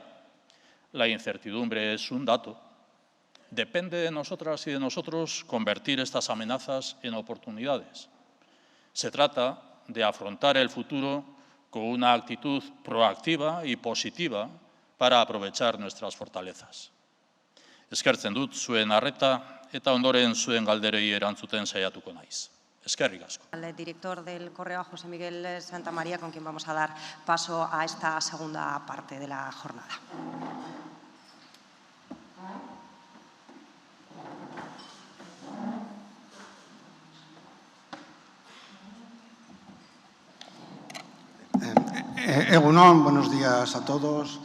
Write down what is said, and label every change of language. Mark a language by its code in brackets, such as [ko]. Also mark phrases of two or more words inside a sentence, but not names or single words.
[es] La incertidumbre es un dato. Depende de nosotras y de nosotros convertir estas amenazas en oportunidades. Se trata de afrontar el futuro con una actitud proactiva y positiva para aprovechar nuestras fortalezas. [eu] Eskertzen dut zuen arreta eta ondoren zuen galderei erantzuten saiatuko naiz. Eskerrik asko. [es] Al director del Correo, José Miguel Santamaría, con quien vamos a dar paso a esta segunda parte de la jornada. Egunon, buenos días a todos.